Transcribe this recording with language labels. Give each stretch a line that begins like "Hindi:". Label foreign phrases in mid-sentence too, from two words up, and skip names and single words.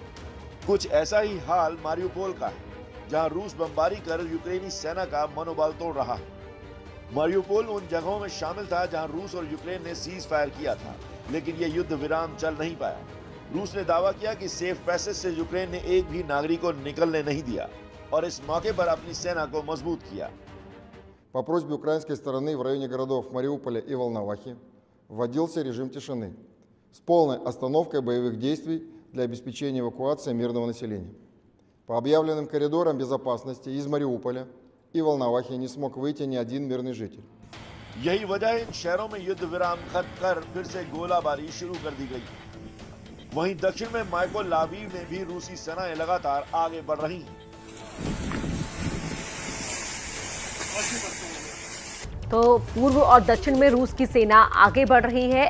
Hindi: कुछ ऐसा ही हाल मारियुपोल का है, जहाँ रूस बमबारी कर यूक्रेनी सेना का मनोबल तोड़ रहा है। मारियुपोल उन जगहों में शामिल था जहाँ रूस और यूक्रेन ने
English: cease fire
Hindi: किया था, लेकिन ये युद्ध विराम चल नहीं पाया। रूस ने दावा किया कि
English: safe passage
Hindi: से यूक्रेन ने एक भी नागरिक को निकलने नहीं दिया और इस मौके पर अपनी सेना को मजबूत किया।
Russian: По просьбе украинской стороны в районе городов Мариуполя и Волновахи вводился режим тишины с полной остановкой боевых действий для обеспечения эвакуации мирного населения. По объявленным коридорам безопасности из Мариуполя и Волновахи не смог выйти ни один мирный житель.
Hindi: यही वजह है इन शहरों में युद्ध विराम खत्म कर फिर से गोलाबारी शुरू कर दी गई। वहीं दक्षिण में माइकोलाविव में भी रूसी सेनाएं लगातार आगे बढ़ रही हैं। तो पूर्व और दक्षिण में रूस की सेना आगे बढ़ रही है।